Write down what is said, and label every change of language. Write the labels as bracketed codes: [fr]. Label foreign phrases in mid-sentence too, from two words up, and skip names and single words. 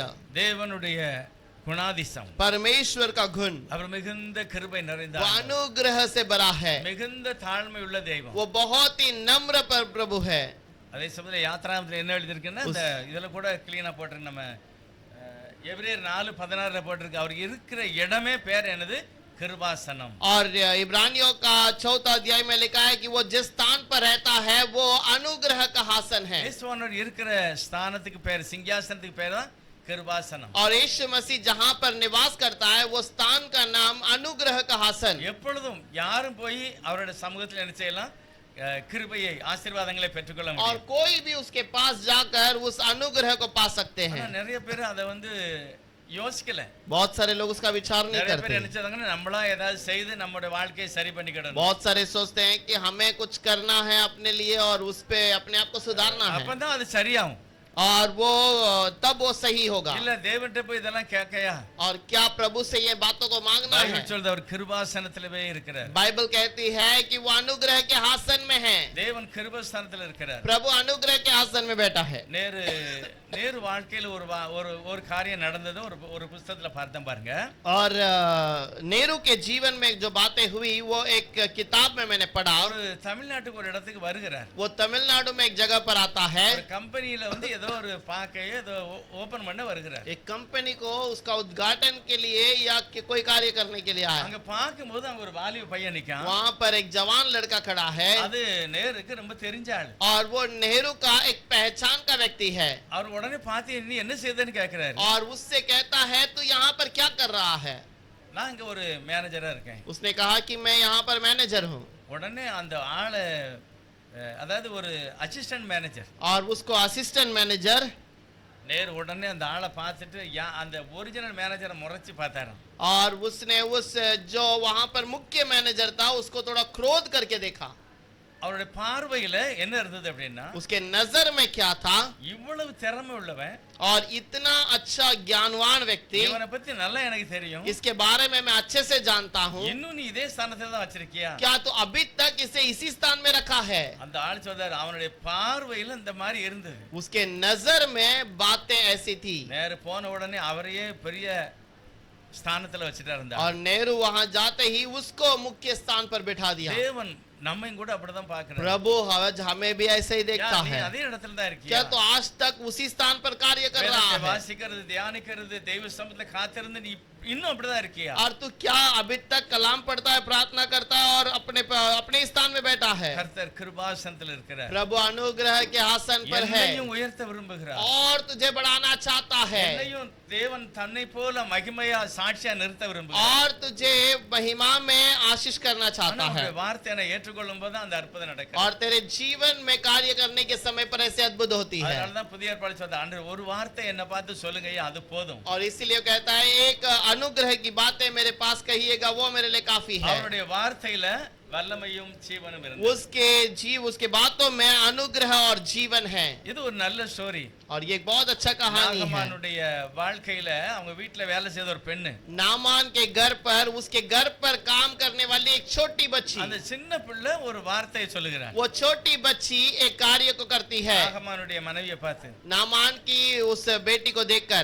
[ta] தேவனுடைய குணாதிசயம் [hi] परमेश्वर का गुण [ta] அவர் மிகுந்த கிருபை [hi] वो [ta] நிறைந்தவர் [hi] अनुग्रह से भरा है, [ta] மிகுந்த தாழ்மை உள்ள தெய்வம் [hi] वो बहुत ही नम्र पर प्रभु है। [ta] அதே சமயத்துல யாத்ராமத்துல என்ன எழுதிருக்குன்னா இந்த இதுல கூட கிளீனா போட்டிருக்கு நம்ம எபிரேயர் 4:16 போட்டிருக்கு அவர் இருக்கிற இடமே பேர் என்னது கிருபாசனம் [hi] और इब्रानियों का 4वां अध्याय में लिखा है कि वो जिस स्थान पर रहता है वो अनुग्रह का आसन है। [ta] இயேசுவானவர் இருக்கிற ஸ்தானத்துக்கு பேர் சிங்காசனத்துக்கு பேர் தான் கிருபாசனம் [hi] और यीशु मसीह जहां पर निवास करता है वो स्थान का नाम अनुग्रह का आसन। [ta] எப்பொழுதும் யாரும் போய் அவருடைய சமூகத்தில் என்ன செய்யலாம் கிருபையை ஆசீர்வாதங்களை பெற்றுக்கொள்ள [hi] और [ta] முடியும் [hi] कोई भी उसके पास जाकर उस अनुग्रह को पा सकते [ta] ஆனா [hi] हैं। [ta] நிறைய பேர் அதை வந்து யோசிக்கல [hi] बहुत सारे लोग उसका विचार नहीं [ta] நிறைய பேர் [hi] करते। [ta] நினைச்சதாங்கன்னா நம்மளா ஏதாவது செய்து நம்மளுடைய வாழ்க்கையை சரி பண்ணிக்கிடணும் [hi] बहुत सारे सोचते हैं कि हमें कुछ करना है अपने लिए और उस पे अपने आप को सुधारना है [ta] அப்பதான் அது சரியாகும் [hi] और वो तब वो सही होगा। [ta] இல்ல தேவன்கிட்ட போய் இதெல்லாம் கேட்கையா? [hi] और क्या प्रभु से ये बातों को मांगना है? [ta] பைபிள் சொல்லுது அவர் கிருபாசனத்திலே இருக்கிறார். [hi] बाइबल कहती है कि वो अनुग्रह के आसन में है। [ta] தேவன் கிருபாசனத்தில் இருக்கிறார். [hi] प्रभु अनुग्रह के आसन में बैठा है। [ta] நேரு வாழ்க்கையில ஒரு காரியம் நடந்தது ஒரு புத்தகத்துல பார்த்தேன் பாருங்க. [hi] और नेहरू के जीवन में जो बातें हुई वो एक किताब में मैंने पढ़ा। [ta] ஒரு தமிழ்நாட்டுக்கு ஒரு இடத்துக்கு வருகிறார். [hi] वो तमिलनाडु में एक जगह पर आता है। [ta] ஒரு கம்பெனில வந்து ஏதோ ஒரு பாக்கையை ஏதோ ஓபன் பண்ண வருகிறார். [hi] एक कंपनी को उसका उद्घाटन के लिए या कोई कार्य करने के लिए आया। [ta] அங்க பாக்கும்போது அங்க ஒரு வாலிப பையன் நிக்கான். [hi] वहाँ पर एक जवान लड़का खड़ा है। [ta] அது நேருக்கு ரொம்ப தெரிஞ்ச ஆளு. [hi] और वो नेहरू का एक पहचान का व्यक्ति है। [ta] அவர் உடனே பார்த்து நீ என்ன செய்தன்னு கேக்குறாரு. [hi] और उससे कहता है तू यहाँ पर क्या कर रहा है? [ta] நான் இங்க ஒரு மேனேஜரா இருக்கேன். [hi] उसने कहा कि मैं यहाँ पर मैनेजर हूँ। [ta] உடனே அந்த ஆளு அதாவது ஒரு [en] assistant manager. [hi] और उसको [en] assistant manager [ta] நேரு உடனே அந்த ஆளை பார்த்துட்டு அந்த ஒரிஜினல் மேனேஜரை முறைச்சு பார்த்தாராம். [hi] और उसने उस जो वहाँ पर मुख्य मैनेजर था उसको थोड़ा क्रोध करके देखा। [ta] அவருடைய பார்வையில என்ன இருந்தது அப்படின்னா [hi] उसके नजर में क्या था? [ta] இவ்வளவு திறமை உள்ளவன் [hi] और इतना अच्छा ज्ञानवान व्यक्ति, [ta] இவனை பத்தி நல்லா எனக்கு தெரியும், [hi] इसके बारे में मैं अच्छे से जानता हूँ, [ta] இன்னும் நீ இதே ஸ்தானத்துல தான் வச்சிருக்கியா? [hi] क्या तो अभी तक इसे इसी स्थान में रखा है? [ta] அந்த ஆள் சொல்றாரு அவனுடைய பார்வையில இந்த மாதிரி இருந்தது. [hi] उसके नजर में बातें ऐसी थी। [ta] நேரு போன உடனே அவரையே பெரிய ஸ்தானத்துல வச்சிட்டாரு அந்த ஆள். [hi] और नेहरू वहां जाते ही उसको मुख्य स्थान पर बिठा दिया। [ta] தேவன் நம்மையும் கூட அப்படிதான் பார்க்கிறார். [hi] प्रभु आज हमें भी ऐसे ही देखता [ta] நீ [hi] है। [ta] அதே இடத்துல தான் இருக்கியா? [hi] क्या तो आज तक उसी स्थान पर कार्य कर रहा [ta] வேதத்தை [hi] है? [ta] வாசிக்கிறது, தியானிக்கிறது, தெய்வ சமூகத்துல காத்திருந்து நீ இன்னும் அப்படிதான் இருக்கியா? [hi] और तू क्या अभी तक कलाम पढ़ता है, प्रार्थना करता है और अपने स्थान में बैठा है? [ta] கர்த்தர் கிருபாசனத்தில் இருக்கிறார். [hi] प्रभु अनुग्रह के आसन पर है [ta] என்னையும் உயர்த்த விரும்புகிறார். [hi] और तुझे बढ़ाना चाहता है [ta] என்னையும் தேவன் தன்னை போல மகிமையா சாட்சியா நிறுத்த விரும்புகிறார். [hi] और तुझे महिमा में आशीष करना चाहता है। [ta] அவருடைய வார்த்தையை ஏற்றுக்கொள்ளும் போது அந்த அற்புதம் நடக்கும். [hi] और तेरे जीवन में कार्य करने के समय पर ऐसे अद्भुत होती है। [ta] அதனால தான் புதிய ஏற்பாடு சொல்லுது, ஆண்டவர் ஒரு வார்த்தை என்ன பார்த்து சொல்லுங்கய்யா அது போதும். [hi] और इसीलिए कहता है एक अनुग्रह की बातें मेरे पास कहिएगा वो मेरे लिए काफी है। [ta] அவருடைய வார்த்தையில வல்லமையும் ஜீவனும் இருந்தது. [hi] उसके बातों में अनुग्रह और जीवन है। [ta] இது ஒரு நல்ல ஸ்டோரி. [hi] और ये एक बहुत अच्छा कहानी है। [ta] நாகமானுடைய வாழ்க்கையில அவங்க வீட்ல வேலை செய்த ஒரு பெண்ணு, [hi] नामान के घर पर उसके घर पर काम करने वाली एक छोटी बच्ची, [ta] அந்த சின்ன பிள்ளை ஒரு வார்த்தையை சொல்லுகிறார். [hi] वो छोटी बच्ची एक कार्य को करती है। [ta] நாகமானுடைய மனைவியை பார்த்து, [hi] नामान की उस बेटी को देखकर,